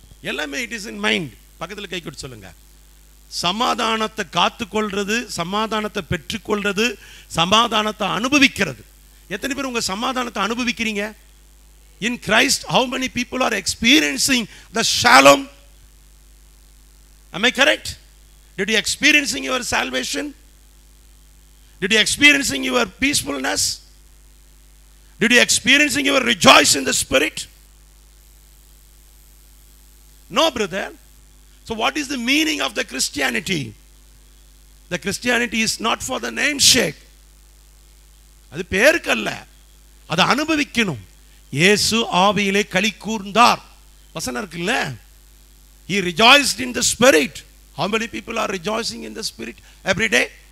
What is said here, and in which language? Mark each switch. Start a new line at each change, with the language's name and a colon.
Tamil: எல்லாமே
English: It is in mind.
Tamil: பக்கத்தில் கை கொட்டு சொல்லுங்க. சமாதானத்தை காத்துக்கொள்றது, சமாதானத்தை பெற்றுக்கொள்றது, சமாதானத்தை அனுபவிக்கிறது. எத்தனை பேர் உங்க சமாதானத்தை அனுபவிக்கிறீங்க?
English: In Christ how many people are experiencing the shalom? Am I correct? Did you experiencing your salvation? Did you experiencing your peacefulness? Did you experiencing your rejoice in the spirit? No, brother. So what is the meaning of the Christianity? The Christianity is not for the namesake.
Tamil: அது பேருக்கல்ல, அதை அனுபவிக்கணும். இயேசு ஆவியிலே களி கூர்ந்தார் வசனம் இருக்குல்ல.
English: He rejoiced in the spirit. How many people are rejoicing in the spirit every day?